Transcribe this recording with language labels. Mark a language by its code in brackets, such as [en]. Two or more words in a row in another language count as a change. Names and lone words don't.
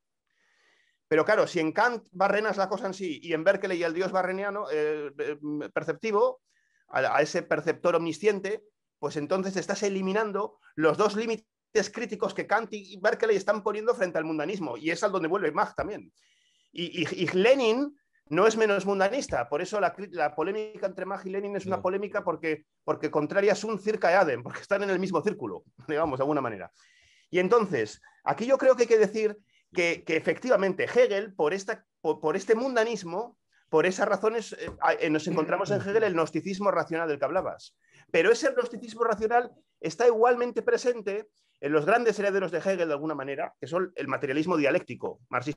[es] Pero claro, si en Kant barrenas la cosa en sí y en Berkeley al dios barreniano perceptivo, a ese perceptor omnisciente, pues entonces estás eliminando los dos límites críticos que Kant y Berkeley están poniendo frente al mundanismo, y es al donde vuelve Mach también. Y Lenin no es menos mundanista, por eso la polémica entre Mach y Lenin es una polémica porque [la] contraria sun circa eadem, [es] porque están en el mismo círculo, digamos, de alguna manera. Y entonces, aquí yo creo que hay que decir que efectivamente Hegel, por este mundanismo, por esas razones, nos encontramos en Hegel el gnosticismo racional del que hablabas. Pero ese gnosticismo racional está igualmente presente en los grandes herederos de Hegel, de alguna manera, que son el materialismo dialéctico marxista.